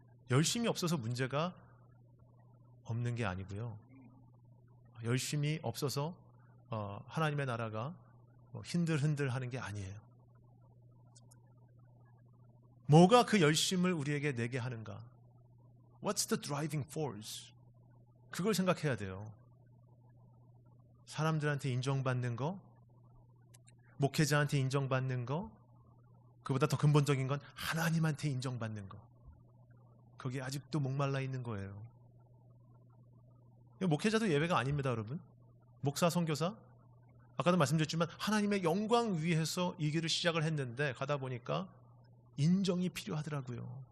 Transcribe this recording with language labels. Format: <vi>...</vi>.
<ko>열심히 없어서 문제가 없는 게 아니고요, 열심히 없어서 하나님의 나라가 힌들흔들 하는 게 아니에요. 뭐가 그 열심을 우리에게 내게 하는가?</ko> <en>What's the driving force?</en> <ko>그걸 생각해야 돼요. 사람들한테 인정받는 거, 목회자한테 인정받는 거, 그보다 더 근본적인 건 하나님한테 인정받는 거. 거기에 아직도 목말라 있는 거예요. 목회자도 예외가 아닙니다, 여러분. 목사, 선교사, 아까도 말씀드렸지만 하나님의 영광 위해서 이 길을 시작을 했는데 가다 보니까 인정이 필요하더라고요.</ko>